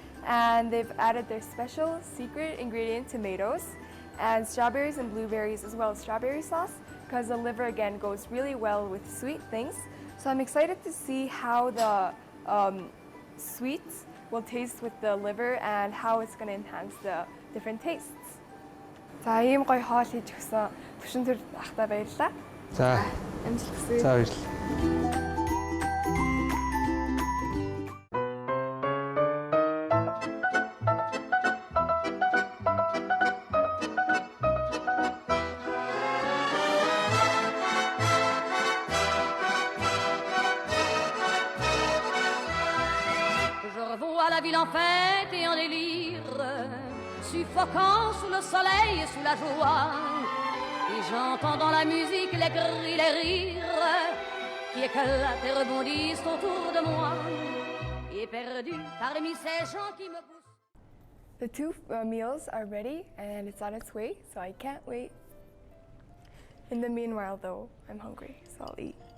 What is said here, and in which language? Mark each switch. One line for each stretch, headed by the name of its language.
English: And they've added their special secret ingredient, tomatoes, and strawberries and blueberries, as well as strawberry sauce, because the liver again goes really well with sweet things. So I'm excited to see how the sweets will taste with the liver and how it's going to enhance the different tastes.
Mongolian: За ийм гоё хоол хийж өгсөн түвшин төр ахтай баярлалаа. за Амжилт хүсье. за баярлалаа.
French: À la ville en fête et en délire, suffoquant sous le soleil et sous la joie. Et j'entends dans la musique les cris, les rires qui éclatent et rebondissent autour de moi. Et perdu parmi ces gens qui me poussent.
English: The two meals are ready and it's on its way, so I can't wait. In the meanwhile though, I'm hungry, so I'll eat.